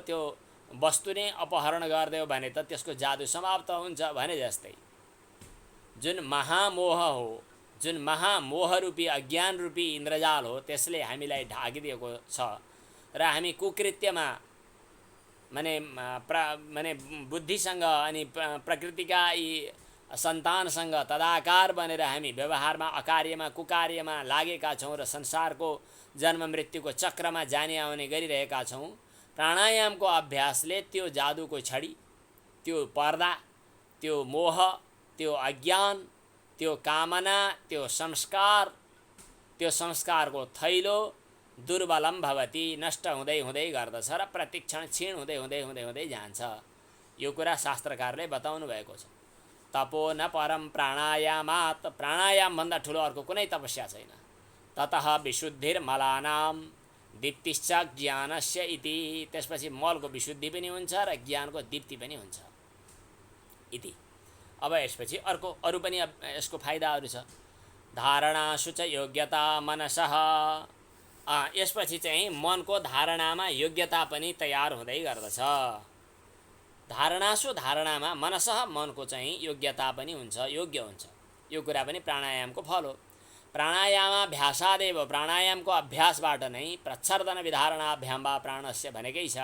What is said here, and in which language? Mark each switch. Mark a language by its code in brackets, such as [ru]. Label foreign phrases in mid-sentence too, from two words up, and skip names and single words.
[ne] त्यो वस्तु नै अपहरण गरिदियो भने त त्यसको जादु समाप्त हुन्छ भने जस्तै जुन महामोह हो, जुन महामोहरूपी अज्ञान रूपी इन्द्रजाल हो, त्यसले हामीलाई ढाकिदिएको छ र हामी कुकृत्यमा माने बुद्धिसँग अनि प्रकृतिका यी सन्तानसँग तदाकार बनेर हामी व्यवहारमा अकार्यमा कुकार्यमा लागेका छौँ र संसारको जन्म मृत्युको चक्रमा जाने आउने गरिरहेका छौँ। प्राणायामको अभ्यासले त्यो जादुको छडी, त्यो पर्दा, त्यो मोह, त्यो अज्ञान, त्यो कामना, त्यो संस्कारको थैलो [sa] दुर्बलम भवति, [ne] नष्ट हुँदै हुँदै गर्दछ र प्रतिक्षण क्षीण हुँदै हुँदै हुँदै हुँदै जान्छ। यो कुरा शास्त्रकारले बताउनु भएको छ। [sa] तपो न परम प्राणायामात्, [ne] प्राणायाम भन्दा ठुलो अर्को कुनै तपस्या छैन। [sa] ततः विशुद्धिर्मलानां दीप्तिश्च ज्ञानस्य इति, [ne] त्यसपछि मलको विशुद्धि पनि हुन्छ र ज्ञानको दीप्ति पनि हुन्छ इति। अब यसपछि अरू पनि यसको फाइदाहरू छ। [sa] धारणासु च योग्यता मनसः, [ne] यसपछि चाहिँ मनको धारणामा योग्यता पनि तयार हुँदै गर्दछ। धारणासु, धारणामा, मनसः, मनको चाहिँ योग्यता पनि हुन्छ, योग्य हुन्छ। यो कुरा पनि प्राणायामको फल हो। प्राणायामाभ्यासादेव, प्राणायामको अभ्यासबाट नै [sa] प्रच्छर्दन विधारणाभ्याम वा प्राणस्य [ne] भनेकै छ।